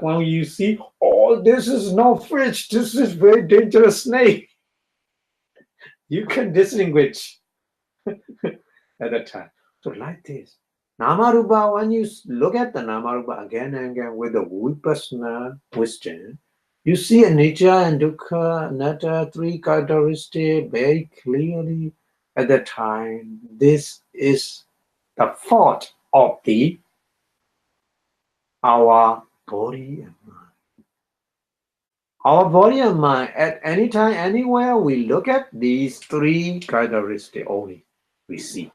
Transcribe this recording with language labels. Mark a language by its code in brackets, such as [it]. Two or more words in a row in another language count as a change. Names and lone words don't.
[en] When you see, oh, this is not fish, this is very dangerous snake. You can distinguish at that time. So like this. Namarupa, when you look at the Namarupa again and again with the Vipassanā wisdom, you see anicca and dukkha, anatta, three characteristics very clearly at the time. This is the fault of our body and mind. Our body and mind, at any time, anywhere, we look at these three characteristics only, we see.